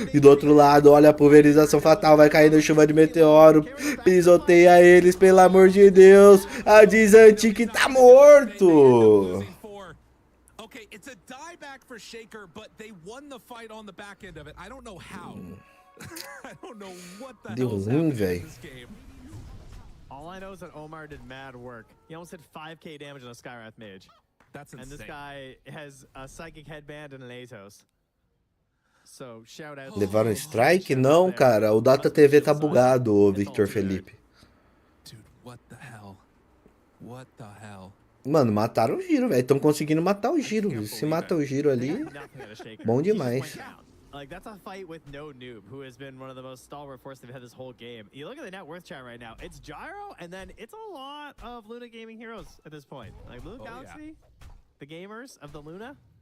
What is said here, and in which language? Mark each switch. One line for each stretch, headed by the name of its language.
Portuguese: E do outro lado, olha a pulverização fatal. Vai caindo chuva de meteoro. Pisoteia eles, pelo amor de Deus. A Dizanti que tá morto.
English: Okay, it's a dieback for Shaker, but they won the fight on the back end of it. I don't know how. I don't know what the
Portuguese: Deu
English: hell's
Portuguese: ruim,
English: happening in
Portuguese: velho.
English: this game. All I know is that Omar did mad work. He almost did 5k damage on a Skywrath mage. That's insane. And this guy has a psychic headband and an Atos. So, shout out.
Portuguese: Levaram strike? Não, cara. O Data TV tá bugado, ô Victor Felipe.
English: Dude, what the hell? What the hell?
Portuguese: Mano, mataram o Giro, velho. Estão conseguindo matar o Giro. Se mata o Giro ali, bom demais.
English: Like, that's a fight with no noob, who has been one of the most stalwart forces they've had this whole game. You look at the net worth chat right now, it's Gyro, and then it's a lot of Luna gaming heroes at this point. Like, Luna Galaxy, the gamers of the Luna.